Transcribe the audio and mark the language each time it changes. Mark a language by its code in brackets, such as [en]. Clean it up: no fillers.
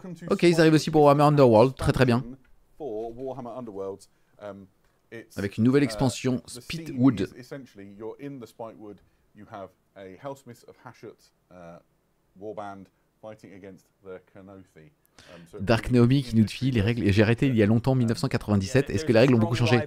[fr] Ok, ils arrivent aussi pour Warhammer Underworld, très très bien. [en] For Warhammer Underworlds, [fr] Avec une nouvelle expansion, [en] the Spitwood. scene is essentially, you're in the Spitewood. You have a Hellsmith of Hashut warband fighting against the Kenothi. [fr] Dark Naomi qui nous file les règles. Et j'ai arrêté il y a longtemps, 1997. Est-ce que les règles ont beaucoup changé?